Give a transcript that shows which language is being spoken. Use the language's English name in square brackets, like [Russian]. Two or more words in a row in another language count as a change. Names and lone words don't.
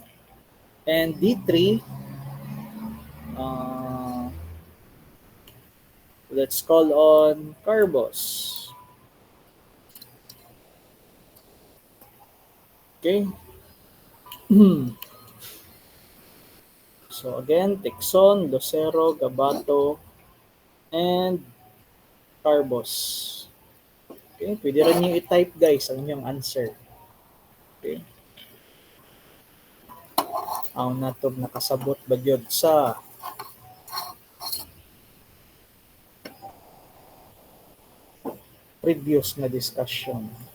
[English] And D3, let's call on Carbos. Okay. So again, Tixon, Lucero, Gabato, and Carbos. [Filipino] Okay, pwede rin nyo i-type guys ang inyong answer. Okay. [Cebuano] Ang natog nakasabot ba yun sa previous na discussion.